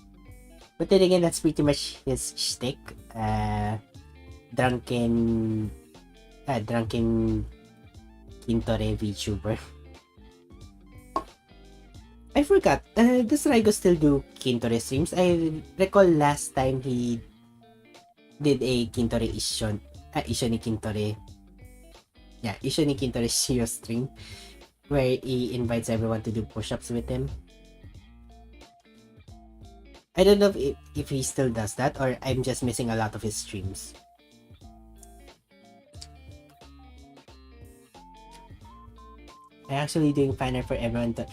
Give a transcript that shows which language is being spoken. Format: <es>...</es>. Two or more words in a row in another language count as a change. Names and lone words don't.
<en>But then again, that's pretty much his shtick. Drunken drunken Kintore VTuber. I forgot. Does Raigo still do Kintore streams? I recall last time he did a Kintore</en> <ja>一緒に筋トレ.</ja> <en>Yeah,</en> <ja>一緒に筋トレ</ja> <en>Shio stream where he invites everyone to do push-ups with him. I don't know if he still does that or I'm just missing a lot of his streams. I'm actually doing fan art for everyone to...</en>